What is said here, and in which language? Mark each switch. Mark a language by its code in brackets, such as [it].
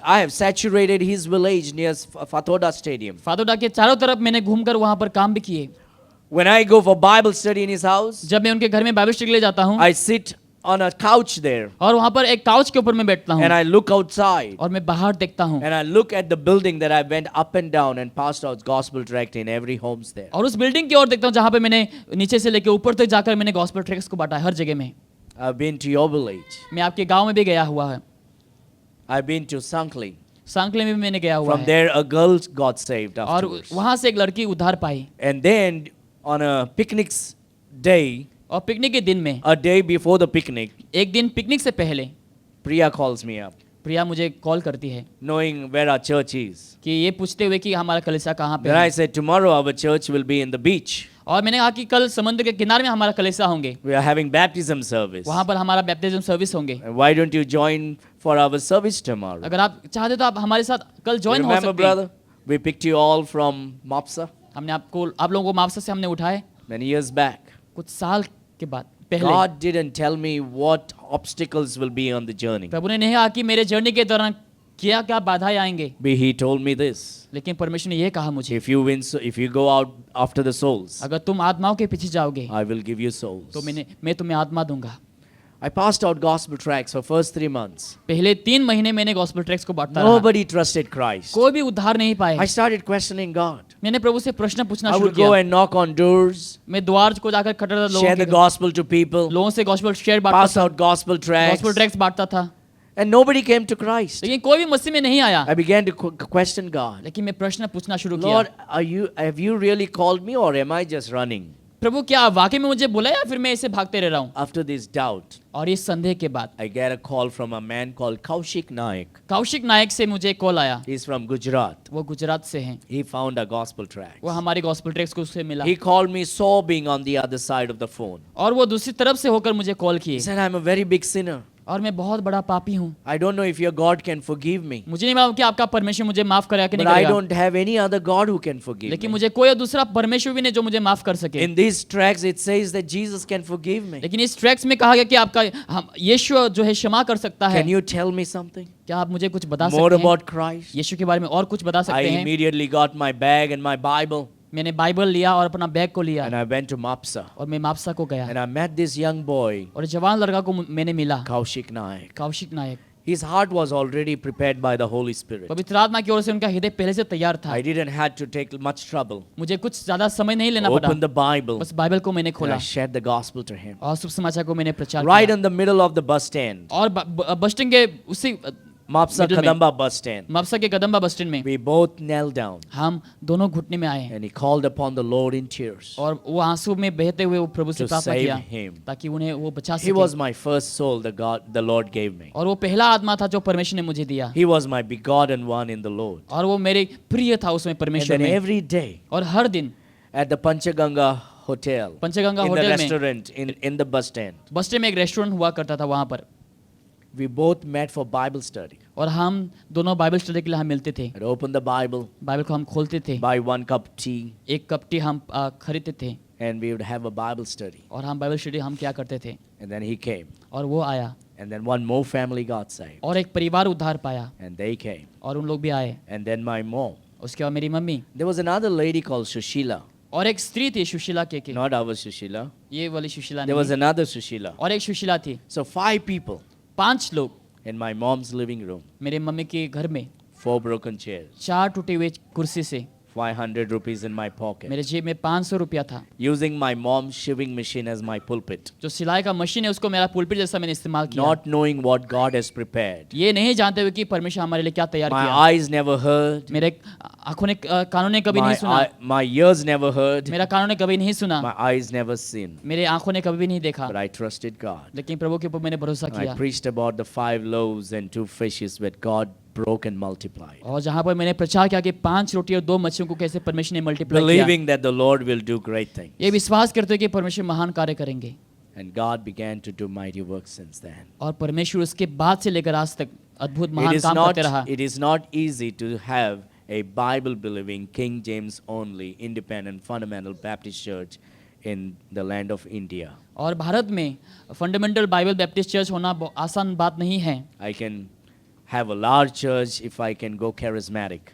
[en] I have saturated his village near Fatoda Stadium. [hi] Fatorda के चारों तरफ मैंने घूमकर वहां पर काम भी किए। [en] When I go for Bible study in his house, [hi] जब मैं उनके घर में बाइबल स्टडी के लिए जाता हूँ, [en] I sit on a couch there [hi] और वहां पर एक काउच के ऊपर मैं बैठता हूँ [en] and I look outside [hi] और मैं बाहर देखता हूँ, [en] and I look at the building that I went up and down and passed out gospel tract in every homes there. [hi] और उस बिल्डिंग की ओर देखता हूँ जहाँ पे मैंने नीचे से लेके ऊपर तक जाकर मैंने गॉस्पेल ट्रैक्ट्स को बांटा हर जगह में। [en] I've been to your village. [hi] मैं आपके गांव में भी गया हुआ है, [en] I've been to Sankli. [hi] सांकले में भी मैंने गया हुआ [en] From [hi] है, [en] there a girl got saved [hi] और [en] afterwards. [hi] वहां से एक लड़की उद्धार पाई। [en] And then on a picnic day, [hi] और पिकनिक के दिन में, [en] a day before the picnic, [hi] एक दिन पिकनिक से पहले [en] Priya calls me up, [hi] प्रिया मुझे कॉल करती है [en] knowing where our church is. [hi] कि ये पूछते हुए कि हमारा कलीसिया कहाँ पे [en] Then I [hi] है, [en] said, tomorrow our church will be in the beach. [hi] और मैंने कहा कि कल समुद्र के किनारे में हमारा कलीसिया होंगे, [en] We are having baptism service. [hi] वहां पर हमारा बैप्टिज्म सर्विस होंगे। [en] And why don't you join for our service tomorrow? [hi] अगर आप चाहते तो आप हमारे साथ कल [en] You [hi] ज्वाइन हो [en] remember, [hi] सकते हैं। [en] brother? We picked you all from Mopsa [hi] हमने आप लोगों को मापसा से हमने उठाए [en] many years back. [hi] कुछ साल के बाद पहले। [en] God didn't tell me what obstacles will be on the journey. [hi] प्रभु ने नहीं कहा कि मेरे जर्नी के दौरान क्या क्या बाधाएं आएंगे, [en] But He told me this. [hi] लेकिन परमेश्वर ने ये कहा मुझे, [en] If you go out after the souls, [hi] अगर तुम आत्माओं के पीछे जाओगे [en] I will give you souls. [hi] तो मैं तुम्हें आत्मा दूंगा। [en] I passed out gospel tracts for first 3 months. [hi] पहले 3 महीने मैंने गॉस्पेल ट्रैक्ट्स को बांटता रहा, [en] Nobody trusted Christ. [hi] कोई भी उद्धार नहीं [en] I [hi] पाए। [en] started questioning God. [hi] मैंने प्रभु से प्रश्न पूछना [en] I [hi] शुरू [en] would go [hi] किया। [en] and knock on doors, [hi] मैं द्वार को जाकर खटखटाता [en] share the gospel to people, [hi] लोगों से गॉस्पेल शेयर [en] pass [hi] बांटता था, [en] out gospel tracts, [hi] gospel tracts बांटता था, [en] and nobody came to Christ. [hi] लेकिन कोई भी मसीह में नहीं आया। [en] I began to question God. [hi] लेकिन मैं प्रश्न पूछना शुरू किया, [en] Lord, have you really called me or am I just running? [hi] प्रभु क्या वाकई में मुझे बुलाया या फिर मैं ऐसे भागते रह रहा हूँ। [en] After this doubt, [hi] और इस संदेह के बाद [en] I get a call from a man called Kaushik Naik. [hi] Kaushik नायक से मुझे कॉल आया, [en] He's from Gujarat. [hi] वो गुजरात से हैं, [en] He found a gospel tract. [hi] वो हमारे गॉस्पेल ट्रैक्ट्स को उससे मिला, [en] He called me sobbing on the other side of the phone. [hi] और वो दूसरी तरफ से होकर मुझे कॉल [en] He [hi] किए, [en] said, I'm a very big sinner. [hi] और मैं बहुत बड़ा पापी हूँ। [en] I don't know if your God can forgive me, [hi] मुझे नहीं मालूम कि आपका परमेश्वर मुझे माफ करेगा कि [en] but [hi] नहीं [en] I [hi] करेगा, [en] don't have any other God who can forgive [hi] लेकिन [en] me. [hi] मुझे कोई दूसरा परमेश्वर भी नहीं जो मुझे माफ कर सके। [en] In these tracts, it says that Jesus can forgive me. [hi] लेकिन इस ट्रैक्स में कहा गया कि आपका यीशु जो है क्षमा कर सकता है। [en] Can you tell me something [hi] क्या आप मुझे कुछ बता [en] more [hi] सकते हैं [en] about Christ? [hi] यीशु के बारे में और कुछ बता [en] I [hi] सकते हैं? [en] immediately got my bag and my Bible [hi] मैंने बाइबल लिया और अपना बैग को लिया [en] and I went to Mapsa [hi] और मैं मापसा को गया [en] and I met this young boy, [hi] और जवान लड़का को मैंने मिला, [en] Kaushik Naik. [hi] Kaushik Nayak. [en] His heart was already prepared by the Holy Spirit. [hi] पवित्र आत्मा की ओर से उनका हृदय पहले से तैयार था, [en] I didn't have to take much trouble. [hi] मुझे कुछ ज्यादा समय नहीं लेना पड़ा, [en] Open the Bible [hi] बस बाइबल को मैंने [en] and [hi] खोला [en] I shared the gospel to him. [hi] और शुभ समाचार को मैंने प्रचार [en] Right [hi] किया। [en] in the middle of the bus stand, [hi] और बस स्टैंड के उसी [en] Mapsa middle [hi] में, [en] Kadamba bus stand. [hi] मापसा के कदम्बा बस स्टैंड में [en] We both knelt down [hi] हम दोनों घुटने में आए [en] and he called upon the Lord in tears. [hi] और वो आंसू में बहते हुए वो प्रभु से [en] To [hi] प्रार्थना [en] save [hi] किया [en] him. [hi] ताकि उन्हें वो बचा [en] He was [hi] सके। [en] my first soul the Lord gave me. [hi] और वो पहला आत्मा था जो परमेश्वर ने मुझे दिया [en] He was my begotten one in the Lord. [hi] और वो मेरे प्रिय था उसमें [en] And [hi] परमेश्वर [en] then [hi] में। [en] every day [hi] और हर दिन [en] at the Panchaganga hotel, [hi] Panchganga [en] in the [hi] hotel में [en] restaurant, in the bus stand, [hi] bus stand में एक रेस्टोरेंट हुआ करता था वहाँ पर [en] we both met for Bible study. [hi] और हम दोनों बाइबल स्टडी के लिए हम मिलते थे। [en] I'd open the Bible, [hi] Bible को हम खोलते थे, [en] buy 1 cup tea, [hi] एक कप टी हम खरीदते थे [en] and we would have a Bible study. [hi] और हम बाइबल स्टडी हम क्या करते थे। [en] And then he came. [hi] और वो आया [en] And then one more family got saved. [hi] और एक परिवार उद्धार पाया [en] And they came. [hi] और उन लोग भी आए। [en] And then my mom. [hi] उसके बाद मेरी mummy [en] There was another lady called Sushila. [hi] और एक स्त्री थी सुशीला के [en] Not our Sushila. [hi] ये वाली सुशीला [en] There was [hi] नहीं [en] another Sushila. [hi] और एक सुशीला थी। [en] So 5 people [hi] 5 लोग [en] in my mom's living room. [hi] मेरे मम्मी के घर में [en] 4 broken chairs. [hi] 4 टूटे हुए कुर्सी से [en] 500 rupees in my pocket. [hi] मेरे जेब में 500 रुपया था। [en] Using my mom's sewing machine as my pulpit. [hi] जो सिलाई का मशीन है उसको मेरा पुलपिट जैसा मैंने इस्तेमाल किया। [en] Not knowing what God has prepared. [hi] ये नहीं जानते हुए कि परमेश्वर हमारे लिए क्या तैयार [en] My [hi] किया। [en] eyes never heard. [hi] मेरे आंखों ने कानों ने कभी नहीं सुना, [en] My ears never heard. [hi] मेरा कानों ने कभी नहीं सुना, [en] My eyes never seen. [hi] मेरे आंखों ने कभी भी नहीं देखा, [en] But I trusted God. [hi] लेकिन प्रभु के ऊपर मैंने भरोसा [en] I [hi] किया। [en] preached about the 5 loaves and 2 fishes that God broke and multiplied. [hi] और जहाँ पर मैंने प्रचार किया कि 5 रोटी और 2 मछलियों को कैसे परमेश्वर ने मल्टीप्लाई किया। [en] Believing that the Lord will do great things. [hi] ये विश्वास करते हैं कि परमेश्वर महान कार्य करेंगे। [en] And God began to do mighty works since then. [hi] और परमेश्वर उसके बाद से लेकर आज तक अद्भुत [en] It [hi] महान [en] is [hi] काम [en] not, [hi] करते रहा। [en] it is not easy to have a Bible-believing, King James only, independent, fundamental Baptist church in the land of India. [hi] और भारत में फंडामेंटल बाइबल बैप्टिस्ट चर्च होना आसान बात नहीं है। [en] I can have a large church if I can go charismatic.